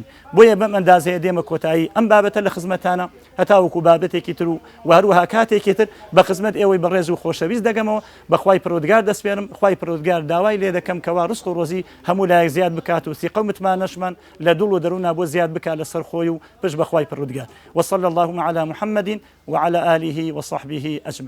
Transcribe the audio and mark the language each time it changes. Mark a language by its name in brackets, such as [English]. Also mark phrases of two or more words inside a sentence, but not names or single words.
[Central Kurdish] بۆیە بەم ئەندازەیە دێمە کۆتایی ئەم بابەتە لە خزمەتانە، هەتاوەکو بابەتێکی تر و هەروەها کاتێکی تر بە خزمەت ئێوەی بەڕێز و خۆشەویست دەگەمەوە. بە خوای پەروەردگار دەسپێرم، خوای پەروەردگار داوای لێ دەکەم کەوا ڕزق و ڕۆزی هەموو لایەک زیاد بکات و ثیقە و متمانەشمان لە دڵ و دەرونا بۆ زیاد بکات لەسەر خۆی و پشت بە خوای پەروەردگار. [Arabic] وصلى الله على محمد وعلى آله وصحبه أجمعين.